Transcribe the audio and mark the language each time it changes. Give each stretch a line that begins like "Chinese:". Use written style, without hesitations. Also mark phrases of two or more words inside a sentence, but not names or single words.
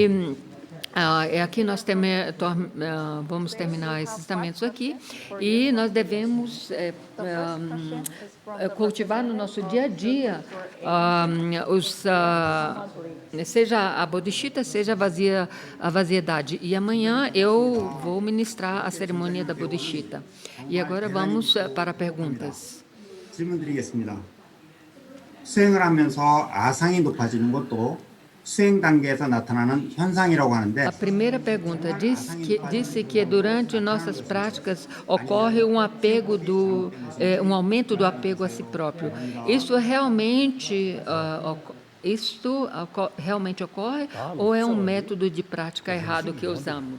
Portuguese: E Aqui nós vamos terminar esses estamentos aqui e nós devemos cultivar no nosso dia a dia seja a bodhicitta, seja a vaziedade. E amanhã eu vou ministrar a cerimônia da bodhicitta. E agora vamos para perguntas.
Korean: 질문드리겠습니다. 수행을 하면서 아상이 높아지는 것도 수행 단계에서 나타나는 현상이라고 하는데
Portuguese: A primeira pergunta disse que durante nossas práticas ocorre um aumento do apego a si próprio. Isso realmente ocorre ou é um método de prática errado que usamos?